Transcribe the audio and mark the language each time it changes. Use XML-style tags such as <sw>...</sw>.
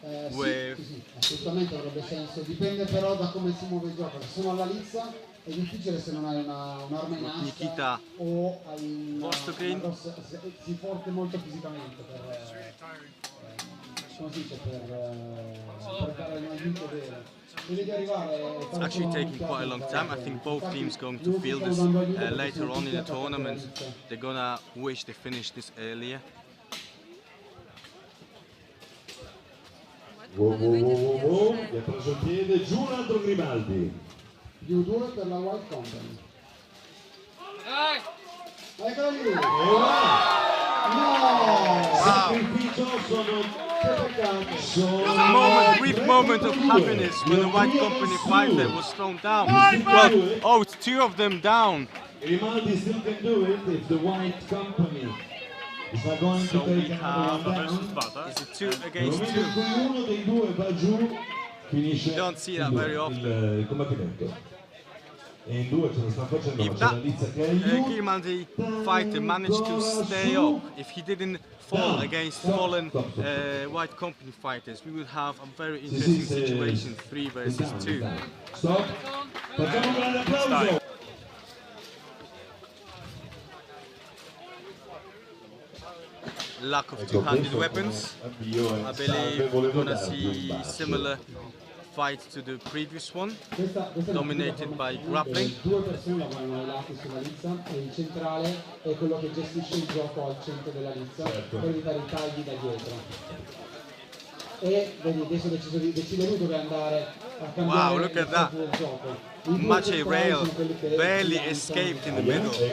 <it>Sì, assolutamente avrebbe senso, dipende però da come si muove il gioco. Se sono alla Lizza è difficile se non hai un'arma in asta Nikita o hai Vostochin. si forte molto fisicamente come si dice, per dare un aiuto vero. Devi arrivare.</it> <en>It's actually taking quite a long time. I think both teams going to feel this later on in the tournament. They're gonna wish they finished this earlier.</en> <it>Wow, gli ha preso il piede, giù un altro Grimaldi. Più 2 per la White Company. Eccolo lì! No! Sacrificio</it> <en>A brief moment of happiness when the White Company fighter was thrown down. Well, oh, it's 2 of them down. Grimaldi still can do it if the White Company is not going to take another one down. Is it 2 against 2?</en> <it>Uno dei due va giù, finisce</it> <en>You don't see that very often.</en> <it>il combattimento. E in due ce lo stanno facendo, ma</it> <en>If</en> <it>c'è la</it> <en>that</en> <it>Lizza che aiuta.</it> <en>Grimaldi fighter managed to stay up, if he didn't fall against fallen White Company fighters, we would have a very interesting situation, 3 versus 2.</en> <it>Stop. Facciamo un grande applauso.</it> <en>Lack of two-handed weapons. I believe we're gonna see similar fight to the previous one, dominated by grappling.</en> <it>Due persone lavorano ai lati sulla Lizza e il centrale è quello che gestisce il gioco al centro della Lizza per evitare i tagli da dietro. E vedi, adesso decide lui dove andare a cambiare</it> <en>Wow, look at that.</en> <it>del gioco.</it> <en>Maciej Rail barely escaped in the middle.</en>